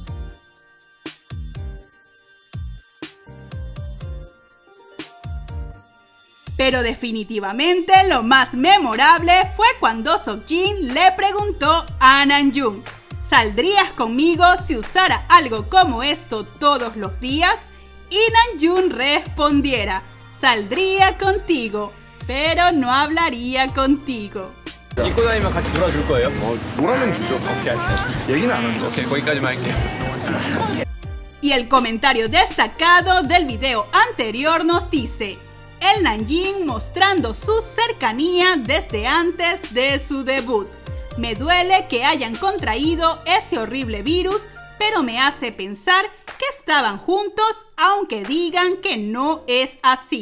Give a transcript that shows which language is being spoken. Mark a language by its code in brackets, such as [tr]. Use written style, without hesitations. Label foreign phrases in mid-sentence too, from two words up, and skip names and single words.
[es] Pero definitivamente lo más memorable fue cuando Seokjin le preguntó a Namjoon: ¿saldrías conmigo si usara algo como esto todos los días? Y Namjoon respondiera: saldría contigo, pero no hablaría contigo. [ko] 입고 다니면 같이 놀아줄 거예요? 뭐라면 주죠. 오케이. 얘기는 안 하죠. 오케이, 거기까지만 할게요. [es] Y el comentario destacado del video anterior nos dice: el Namjoon mostrando su cercanía desde antes de su debut. Me duele que hayan contraído ese horrible virus, pero me hace pensar que estaban juntos aunque digan que no es así.